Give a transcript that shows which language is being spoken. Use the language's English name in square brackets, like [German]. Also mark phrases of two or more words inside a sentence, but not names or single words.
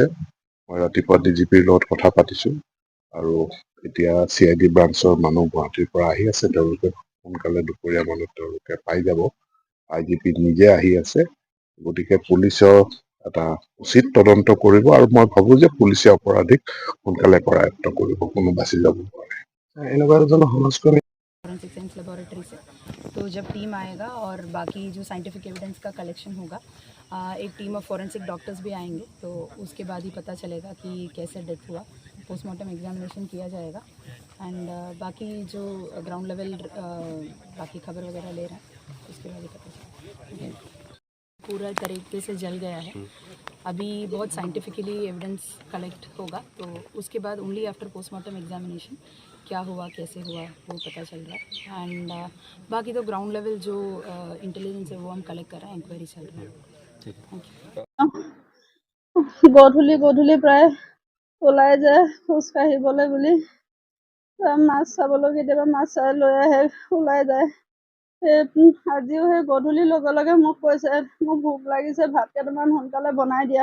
[Assamese] মই ৰাতিপুৱা DGPৰ লগত কথা পাতিছো আৰু এতিয়া CID ব্ৰাঞ্চৰ মানুহ গুৱাহাটীৰ পৰা আহি আছে। তেওঁলোকে সোনকালে দুপৰীয়া মানত তেওঁলোকে পাই যাব। IGP নিজে আহি আছে। গতিকে পুলিচৰ এটা উচিত তদন্ত কৰিব আৰু মই ভাবো যে পুলিচে অপৰাধীক সোনকালে কৰায়ত্ব কৰিব, কোনো বাচি যাব নোৱাৰে। এনেকুৱা এজন সমাজকৰ্মী [English] forensic science laboratory [Hindi] से। तो जब टीम आएगा और बाकी जो [English] scientific evidence [Hindi] का कलेक्शन होगा, एक [English] team of forensic doctors [Hindi] भी आएंगे, तो उसके बाद ही पता चलेगा कि कैसे डेथ हुआ। [English] postmortem examination [Hindi] किया जाएगा एंड बाकी जो [English] ground level [Hindi] बाकी खबर वगैरह ले रहे हैं उसके बाद ही पता चलेगा। पूरा तरीके से जल गया है। अभी बहुत [English] scientifically evidence collect [Hindi] होगा, तो उसके बाद [English] only after postmortem examination [Hindi] क्या हुआ कैसे हुआ वो पता चल रहा है। एंड बाकी तो [English] ground level [Hindi] जो इंटेलिजेंस है वो हम कलेक्ट कर रहे हैं, इंक्वायरी चल रही है। [Assamese] গধূলি প্ৰায় ওলাই যায় খোজ কাঢ়িবলৈ বুলি। মাছ চাবলৈ কেতিয়াবা মাছ চাই লৈ আহে, ওলাই যায়। আজিও সেই গধূলিৰ লগে লগে মোক কৈছে মোক ভোক লাগিছে, ভাত কেইটামান সোনকালে বনাই দিয়া।